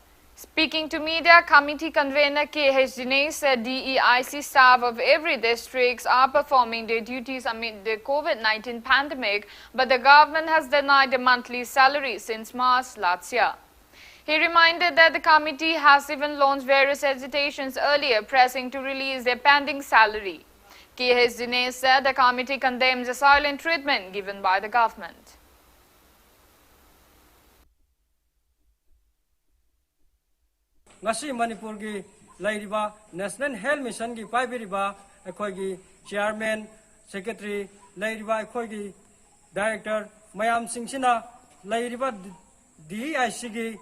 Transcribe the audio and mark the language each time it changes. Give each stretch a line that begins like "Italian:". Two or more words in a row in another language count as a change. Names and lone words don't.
English: Speaking to media, committee convener KH Dinesh said DEIC staff of every district are performing their duties amid the COVID-19 pandemic, but the government has denied a monthly salary since March last year. He reminded that the committee has even launched various agitations earlier pressing to release their pending salary. KH Dinesh said the committee condemns the silent treatment given by the government.
Manipuri: Ngasi Manipur gi lairiba National Health Mission gi paibiriba akhoi gi
English: chairman secretary
Manipuri: lairiba akhoi gi director mayam singsina lairiba DEIC gi